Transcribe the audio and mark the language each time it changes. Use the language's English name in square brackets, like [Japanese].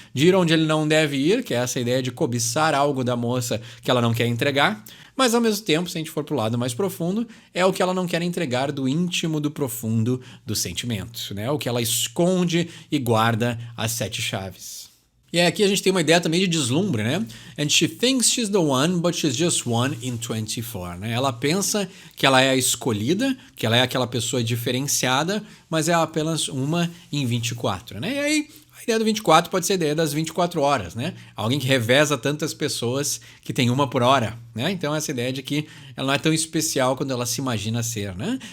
[Portuguese] De ir onde ele não deve ir, que é essa ideia de cobiçar algo da moça que ela não quer entregar. Mas ao mesmo tempo, se a gente for pro lado mais profundo, é o que ela não quer entregar do íntimo, do profundo do sentimento, né? O que ela esconde e guarda as 7 chaves. E aqui a gente tem uma ideia também de deslumbre, né? [English] And she thinks she's the one, but she's just 1 in 24, né? [Portuguese] Ela pensa que ela é a escolhida, que ela é aquela pessoa diferenciada, mas é apenas 1 em 24, né? E aí ideia do 24 pode ser a ideia das 24 horas, né? Alguém que reveza tantas pessoas que tem uma por hora, né? Então essa ideia de que ela não é tão especial quando ela se imagina ser, né?